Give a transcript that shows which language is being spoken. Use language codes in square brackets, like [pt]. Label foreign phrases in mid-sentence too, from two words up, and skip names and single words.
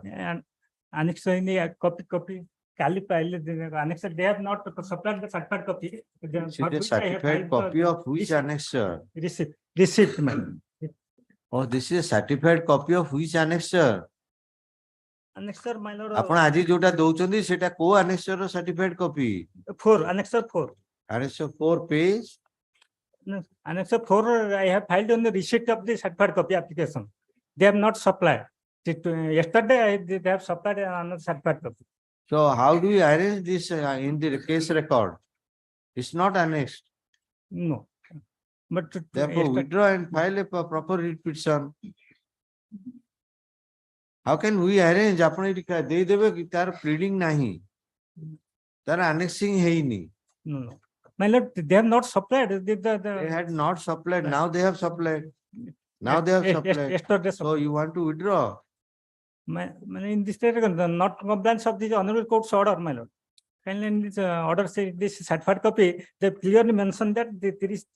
[en] and annexure in the copy. Annexure, they have not supplied the certified copy. This is a certified copy of which annexure? Receipt, madam. Oh, this is a certified copy of which annexure? Annexure, my lord. [or] ଆପଣ ଆଜି ଯୋଉଟା ଦଉଛନ୍ତି ସେଟା କୋଉ annexure ର [en] certified copy? 4, annexure 4. Annexure 4 page? No, annexure 4, I have filed on the receipt of the certified copy application. They have not supplied. Yesterday, they have supplied another certified copy. So how do you arrange this in the case record? It's not annexed. No. But therefore, withdraw and file a proper writ petition. How can we arrange? [or] ଆପଣ ଏଠି ଦେଇଦେବେ କି ତାର pleading ନାହିଁ, ତାର annexing ହେଇନି. [en] No. My lord, they have not supplied. They had not supplied. Now they have supplied. Now they have supplied. So you want to withdraw? In this not compliance of the honorable court's order, my lord. Kindly in this order, say this certified copy, they clearly mentioned that there is.